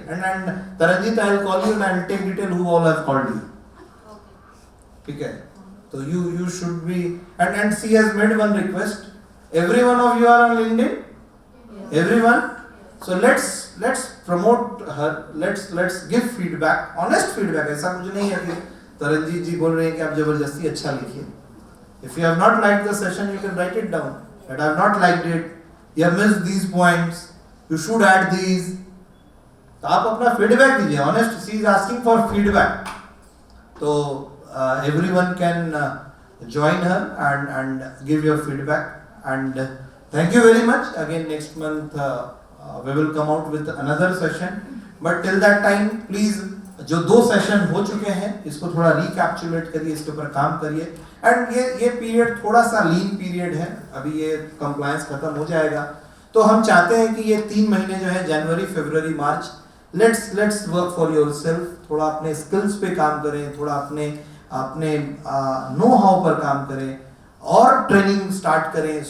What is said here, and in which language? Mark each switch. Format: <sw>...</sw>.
<en>and Taranjit, I will call you and I will take detail who all have called you.</en> <hi>ठीक है?</hi> <en>तो you should be, and she has made one request. Every one of you are on LinkedIn? Everyone? So let's promote her, let's give feedback, honest feedback।</en> <hi>ऐसा कुछ नहीं है कि तरनजीत जी बोल रहे हैं कि आप जबरदस्ती अच्छा लिखिए।</hi> <en>If you have not liked the session, you can write it down that I have not liked it, you have missed these points, you should add these।</en> <hi>तो आप अपना feedback दीजिए,</hi> <en>honest। She is asking for feedback। तो everyone can join her and give your feedback, and thank you very much। Again next month we will come out with another session, but till that time please</en> <hi>जो 2 session हो चुके हैं इसको थोड़ा recapitulate करिए, इसके ऊपर काम करिए। एंड ये पीरियड थोड़ा सा लीन पीरियड है, अभी ये कंप्लायंस खत्म हो जाएगा, तो हम चाहते हैं कि ये 3 महीने जो है जनवरी फरवरी मार्च,</hi> <en>Let's work for yourself.</en> <hi>थोड़ा अपने स्किल्स पे काम करें, थोड़ा अपने नो हाउ पर काम करें, और ट्रेनिंग स्टार्ट करें।</hi>